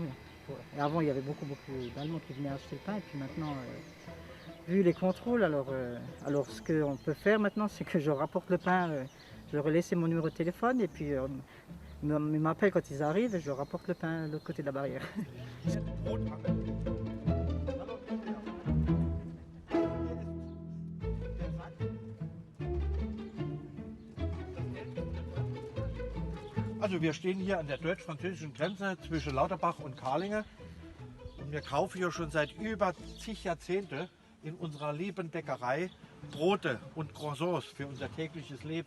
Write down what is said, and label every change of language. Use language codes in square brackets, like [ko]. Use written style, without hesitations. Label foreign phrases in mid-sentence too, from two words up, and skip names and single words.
[fr] Et avant, il y avait beaucoup d'Allemands qui venaient acheter le pain, et puis maintenant, vu les contrôles, alors ce qu'on peut faire maintenant, c'est que je rapporte le pain, je leur ai laissé mon numéro de téléphone, et puis ils m'appellent quand ils arrivent, et je leur rapporte le pain de l'autre côté de la barrière. [de] Also wir stehen hier an der deutsch-französischen Grenze zwischen Lauterbach und Karlinge und wir kaufen hier schon seit über zig Jahrzehnte in unserer lieben Bäckerei Brote und Croissants für unser tägliches Leben.